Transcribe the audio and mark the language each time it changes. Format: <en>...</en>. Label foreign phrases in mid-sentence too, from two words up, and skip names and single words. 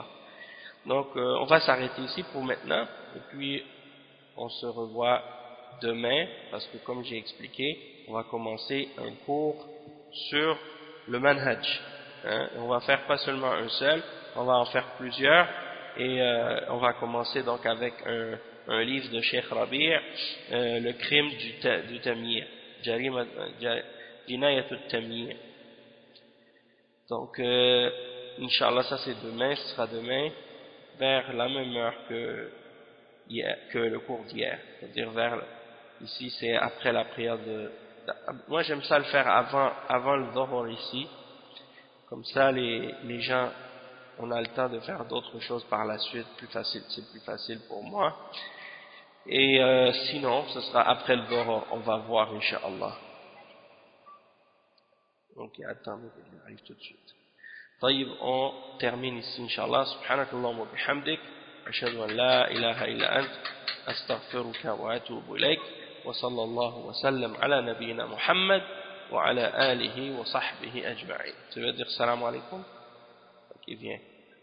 <fr>Donc on va s'arrêter ici pour maintenant, et puis on se revoit demain, parce que comme j'ai expliqué, on va commencer un cours sur le manhaj. On va faire pas seulement un seul, on va en faire plusieurs, et on va commencer donc avec un livre de Cheikh Rabi', le crime du tamir, Jinayat al-Tamir. Donc Inch'Allah, ça c'est demain, ce sera demain vers la même heure que le cours d'hier, c'est-à-dire ici c'est après la prière moi j'aime ça le faire avant le Dhuhr ici, comme ça les gens, on a le temps de faire d'autres choses par la suite, c'est plus facile pour moi, et sinon ce sera après le Dhuhr, on va voir Inch'Allah. Donc attendez que j'arrive tout de suite. طيب, on termine ici Inch'Allah.</fr> <ar>سبحانك اللهم وبحمدك أشهد أن لا إله إلا أنت أستغفرك وأتوب إليك وصلى الله وسلم على نبينا محمد وعلى آله وصحبه أجمعين.</ar> <fr>Tu veux dire</fr> <ar>سلام عليكم?</ar> <fr>Ok, viens.</fr>